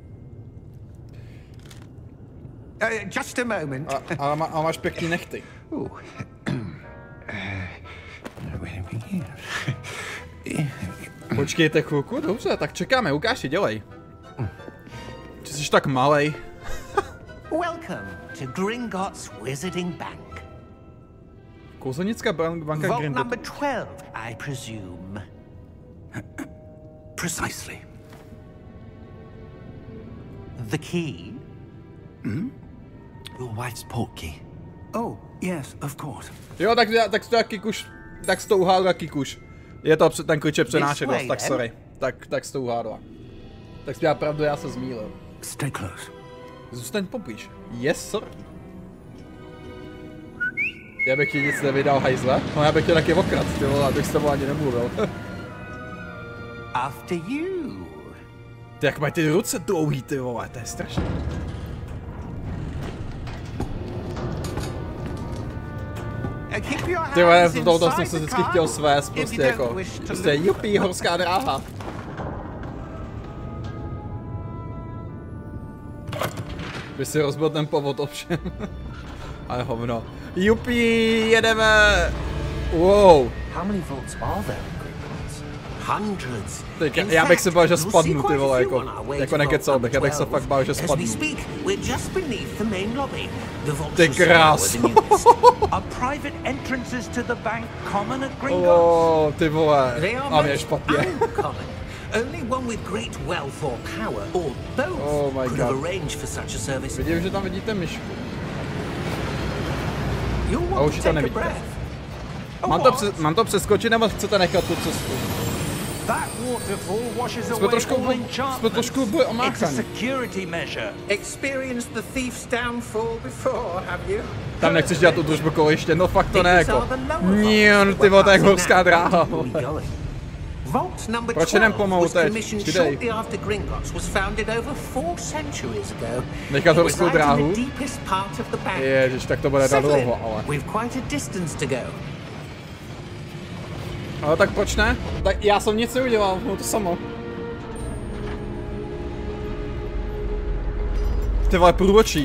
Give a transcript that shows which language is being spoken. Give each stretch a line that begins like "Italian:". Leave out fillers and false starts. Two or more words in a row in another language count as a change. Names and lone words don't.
English: Just a moment.
Czech: A máš pěkný nechty. Počkejte chvilku, dobře, tak čekáme, Lukáši, dělej. Ty jsi tak malej.
English: Welcome to Gringotts Wizarding Bank.
Czech: Kouzelnická banka
English: Vault Gringotts. number 12, I presume. Precisely. The key? Your wife's portkey. Oh, yes, of course.
Czech: Jo, tak to Kikuš, tak s tou uhádla Kikuš. Je to ten klíče přenášenost, tak sorry. Tak s tou uhádla. Tak jsi měla pravdu, já se zmýlil.
English: Stay close.
Czech: Zůstaň poblíž.
English: Yes, sorry.
Czech: Já bych ti nic nevydal, hajzle. No já bych tě taky okradl, ty vole, abych s tebou ani nemluvil.
English: After you.
Czech: Ty jak mají ty ruce dlouhý, ty vole, to je strašné. Ty vole, tohoto jsem se vždycky chtěl svést, prostě jako, prostě jupí, horská dráha. By si rozbil ten povod ovšem. Ale hovno. Jupí, jedeme!
English: Wow. How many vaults are there in Gringotts? Hundreds.
Czech: Já bych se bál, že spadnu, ty vole, jako nekecal bych, já bych se fakt bál, že spadnu. Ty krás. Ty vole, a mě špatně.
English: Only one with great wealth or power, or both, could have arranged for such a service.
Czech: Vidím, že tam vidíte myšku. A už ji tam nevidíte. Mám to přeskočit, nebo chcete nechat tu cestu? Jsme trošku byli omáchaní. Tam nechceš dělat tu družbu koliště, no fakt to ne, jako. Ty vole, to je jak horská dráha.
English: Vault number
Czech: Proč jenom
English: 12
Czech: pomalu
English: was
Czech: teď?
English: commissioned shortly after Gringotts was founded over 4 centuries ago.
Czech: Nechat
English: It
Czech: horskou
English: resides in
Czech: dráhu?
English: the deepest part of the bank.
Czech: Ježiš, tak to bude dlouho, ale.
English: We've quite a distance to go.
Czech: Ale tak proč ne? Tak já jsem nic neudělal, no to samo. Ty vole, průvočí.